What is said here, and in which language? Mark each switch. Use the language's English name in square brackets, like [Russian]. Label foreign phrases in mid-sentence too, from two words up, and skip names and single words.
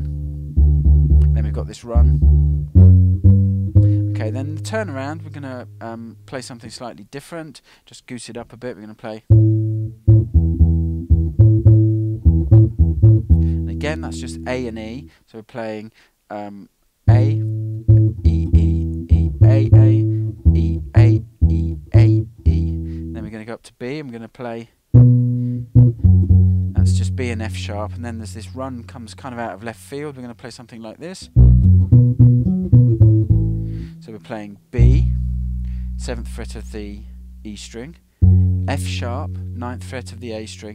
[English] Then we've got this run. Okay, then the turnaround, we're going to play something slightly different, just goose it up a bit. We're going to play. And again, that's just A and E, so we're playing A, E, E, E, A, E, A, E, A, E. Then we're going to go up to B, and we're going to play. That's just B and F sharp, and then there's this run comes kind of out of left field. We're going to play something like this. So we're playing B, 7th fret of the E string, F sharp, 9th fret of the A string.